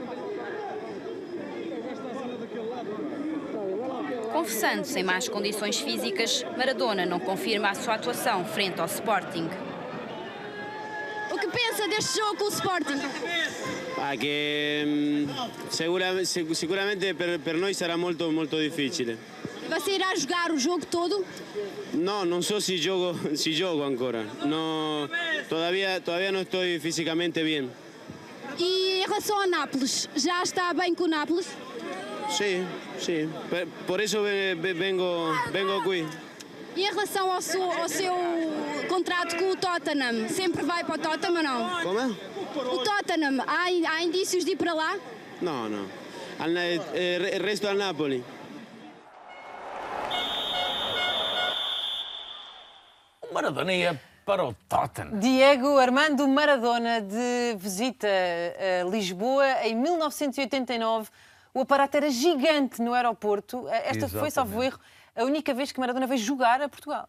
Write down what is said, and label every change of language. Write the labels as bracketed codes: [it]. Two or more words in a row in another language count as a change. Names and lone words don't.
[pt] Confessando-se em más condições físicas, Maradona não confirma a sua atuação frente ao Sporting. O que pensa deste jogo com o Sporting? [it] Que sicuramente per noi sarà molto difficile. [pt] Você irá jogar o jogo todo? [it] No, non so se gioco ancora. [es] No, todavía no estoy físicamente bien. [pt] E em relação ao Nápoles, já está bem com o Nápoles? [es] Sí. Por eso vengo aquí. [pt] E em relação ao seu contrato com o Tottenham, sempre vai para o Tottenham ou não? [it] Come? [pt] O Tottenham, há indícios de ir para lá? [it] No. Resto al Napoli. [pt] O Maradona ia para o Tottenham. Diego Armando Maradona, de visita a Lisboa em 1989. O aparato era gigante no aeroporto. Esta foi, salvo erro, a única vez que Maradona veio jogar a Portugal.